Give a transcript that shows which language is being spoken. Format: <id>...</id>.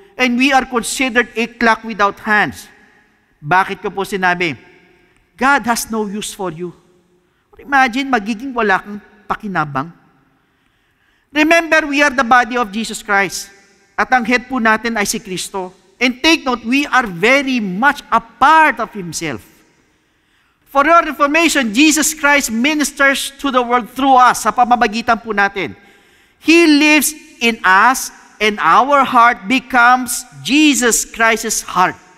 <en>And we are considered a clock without hands.</en> <tl>Bakit ko po sinabi?</tl> <en>God has no use for you. Imagine,</en> <tl>magiging wala kang pakinabang.</tl> <en>Remember, we are the body of Jesus Christ.</en> <tl>At ang head po natin ay si Kristo.</tl> <en>And take note, we are very much a part of Himself. For your information, Jesus Christ ministers to the world through us,</en> <tl>sa pamamagitan po natin.</tl> <en>He lives in us, and our heart becomes Jesus Christ's heart.</en>